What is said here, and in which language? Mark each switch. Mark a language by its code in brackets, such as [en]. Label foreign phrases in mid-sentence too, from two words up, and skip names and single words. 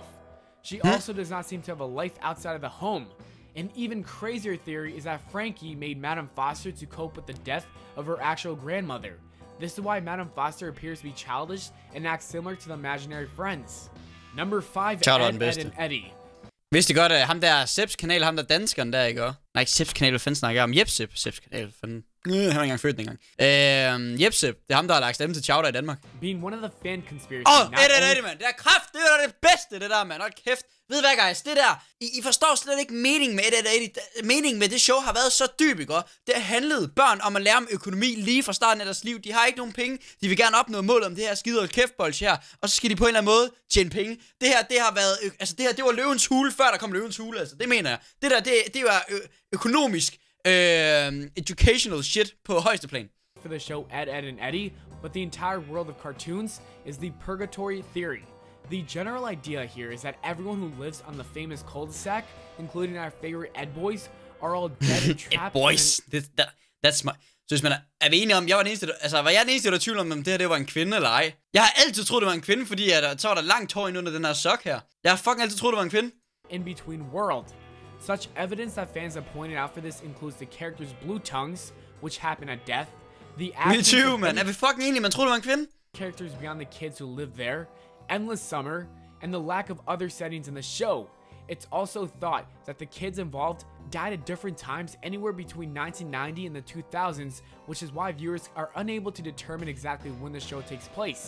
[en] She also does not seem to have a life outside of the home. An even crazier theory is that Frankie made Madame Foster to cope with the death of her actual grandmother. This is why Madame Foster appears to be childish and acts similar to the imaginary friends. Number 5, Ed and Eddie. [da] Vidste I godt, at ham der Seps kanal, ham der danskeren der, ikke? Nej, ikke Seps kanal, hvad fanden snakker jeg om? Seps kanal, fanden. Han var ikke engang født dengang. Sepp, det er ham, der har lagt stemme til Chowder i Danmark. [en] Being one of the fan conspiracies. Eddie, [da] mand. Det er kraft, det er det bedste, det der, mand. Hold kæft. Ved hvad, guys? Det der, I forstår slet ikke meningen med Eddie. Meningen med det show har været så dyb, ikke? Det har handlet børn om at lære om økonomi lige fra starten af deres liv. De har ikke nogen penge. De vil gerne opnå mål om det her skide og kæftbolds her. Og så skal de på en eller anden måde tjene penge. Det her, det har været, altså det her, det var løvens hule, før der kom løvens hule, altså. Det mener jeg. Det der, det var økonomisk [en] educational shit [da] på højeste plan. [en] For the show Ed and Eddie, but the entire world of cartoons is the purgatory theory. The general idea here is that everyone who lives on the famous cul-de-sac, including our favorite Ed boys, are all dead and trapped. Ed boys, that's my... [da] Så hvis man er vi enige om, var jeg den eneste, der tvivl om det her, det var en kvinde eller ej? Jeg har altid troet, det var en kvinde, fordi så var der langt hår ind under den her sok her. Jeg har fucking altid troet, det var en kvinde. [en] In between world. Such evidence that fans have pointed out for this includes the characters' blue tongues, which happen at death. The Me too, [da] man. Er vi fucking enige? Man troede, det var en kvinde? [en] Characters beyond the kids who live there, endless summer, and the lack of other settings in the show. It's also thought that the kids involved died at different times anywhere between 1990 and the 2000s, which is why viewers are unable to determine exactly when the show takes place.